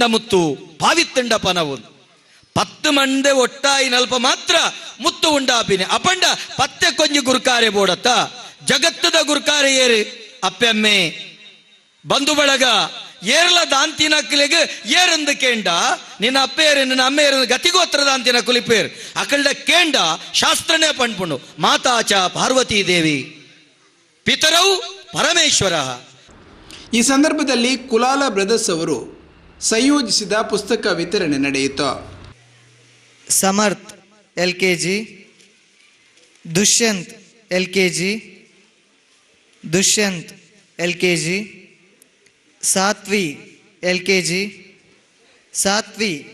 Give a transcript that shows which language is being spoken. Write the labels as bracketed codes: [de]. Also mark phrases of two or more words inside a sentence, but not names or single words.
[tcy] ಮುತ್ತು ಪಾವಿತ್ತಂಡ ಪನವು 10 ಮಂಡೆ ಒಟ್ಟಾಯಿ ನಲ್ಪ ಮಾತ್ರ ಮುತ್ತು ಉಂಡಾಪಿನಿ ಅಪಂಡ ಪತ್ತೆ ಕೊಂಜಿ ಗುರ್ಕಾರೆ ಬೋಡತ್ತ ಜಗತ್ತದ ಗುರ್ಕಾರೆ ಏರು ಅಪ್ಪೆಮ್ಮೆ ಬಂಧು ಬಳಗ ಏರ್ಲ ದಾಂತಿನ ಕುಲಿಗೆ ಏರಂದು ಕೇಂಡ ನಿನ್ನ ಅಪ್ಪೇರು ನಿನ್ನ ಅಮ್ಮೆಯರು ಗತಿಗೋತ್ರ ದಾಂತಿನ ಕುಲಿಪೇರು ಅಕಲ್ಡ ಕೇಂಡ ಶಾಸ್ತ್ರನೇ ಪಂಡ್ಪುಂಡು ಮಾತಾಚ ಪಾರ್ವತೀ ದೇವಿ ಪಿತರವು ಪರಮೇಶ್ವರ. [kn] ಈ ಸಂದರ್ಭದಲ್ಲಿ ಕುಲಾಲ ಬ್ರದರ್ಸ್ ಅವರು ಸಂಯೋಜಿಸಿದ ಪುಸ್ತಕ ವಿತರಣೆ ನಡೆಯಿತು. ಸಮರ್ಥ್ LKG, ದುಷ್ಯಂತ್ LKG, ದುಷ್ಯಂತ್ LKG, ಸಾತ್ವಿ LKG, ಸಾತ್ವಿ,